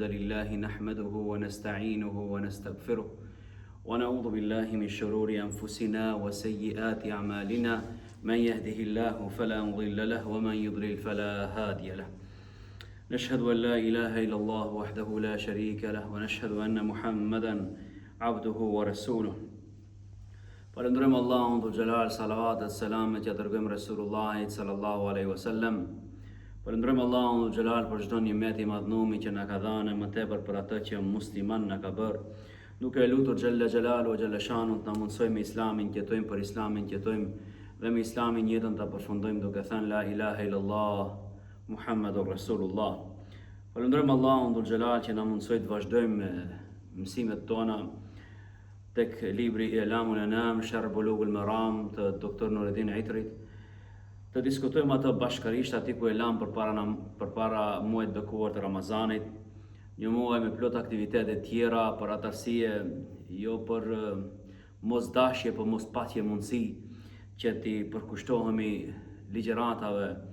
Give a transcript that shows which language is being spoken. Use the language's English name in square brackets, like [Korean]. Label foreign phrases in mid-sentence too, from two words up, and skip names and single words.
[Arabic] لله نحمده ونستعينه ونستغفره ونعوذ بالله من شرور أنفسنا وسيئات أعمالنا من يهده الله فلا مضل له ومن يضلل فلا هادي له نشهد أن لا إله إلا الله وحده لا شريك له ونشهد أن محمدا عبده ورسوله [Albanian] Falëndrojmë Allahun [Arabic] ذو الجلال, [Albanian] salavatet, selamet ja dërgojmë Resulullahit [Arabic] صلى الله عليه وسلم. [Albanian] Falëndrojmë Allahun [Arabic] ذو الجلال [Albanian] për çdo nimet i madhnumi që na ka dhënë, më tepër për atë që musliman na ka bërë. Duke lutur [Arabic] جل جلاله [Albanian] o [Arabic] جل شأنه [Albanian] të na mundsojmë me islamin, të jetojmë për islamin, të jetojmë dhe me islamin jetën ta përfundojmë duke thënë [Arabic] لا إله إلا الله محمد رسول الله. [Albanian] Falëndrojmë Allahun [Arabic] ذو الجلال [Albanian] që na mundsoi të vazhdojmë mësimet tona tek libri I'lamul Anam Sharh Bulughul Maram të Dr. Nureddin Itrit, të diskutojmë atë bashkërisht aty ku e lam përpara muajit bekuar të Ramazanit, një muaj me plot aktivitete tjera për atë arsye, jo për mosdashje, për mos patje mundësi që ti përkushtohemi ligjëratave